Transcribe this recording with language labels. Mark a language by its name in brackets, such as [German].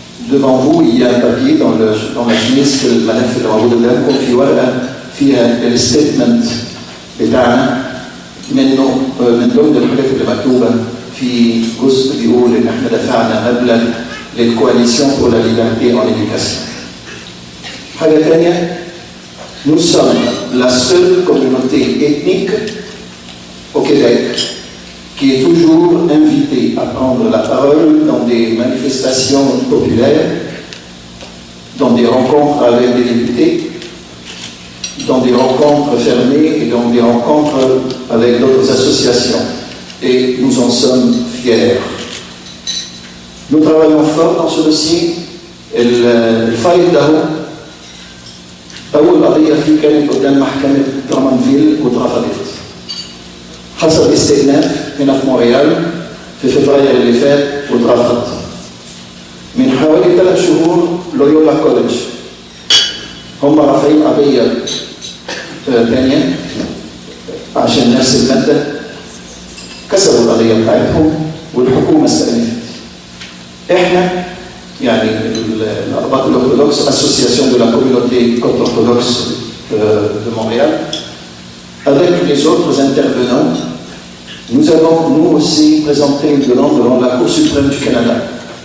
[French] Devant vous, il y a un papier dans la chemise que [Arabic] الملف اللي موجود قدامكم في ورقه فيها الستيتمنت بتاعنا منه من ضمن الحاجات اللي مكتوبه في جزء بيقول ان احنا دفعنا مبلغ للكواليسيون [French] pour la liberté en éducation. [Arabic] حاجه ثانيه، [French] nous sommes la seule communauté ethnique au Québec qui est toujours invité à prendre la parole dans des manifestations populaires, dans des rencontres avec des députés, dans des rencontres fermées et dans des rencontres avec d'autres associations. Et nous en sommes fiers. Nous travaillons fort dans ce dossier. [Arabic] الفايل ده أول قضية فيه كانت قدام محكمة درمانفيل واترفضت. حصل استئناف هنا في مونريال في فبراير اللي فات واترفض. من حوالي 3 شهور لويولا كوليدج هم رافعين قضية ثانية عشان نفس المادة، كسبوا القضية بتاعتهم والحكومة استأنفت. احنا يعني الأرباط الأورثوذكس [French] Association de la Communauté Copte Orthodoxe de Montréal, avec les autres intervenants, nous avons nous aussi présenté une demande devant la Cour suprême du Canada.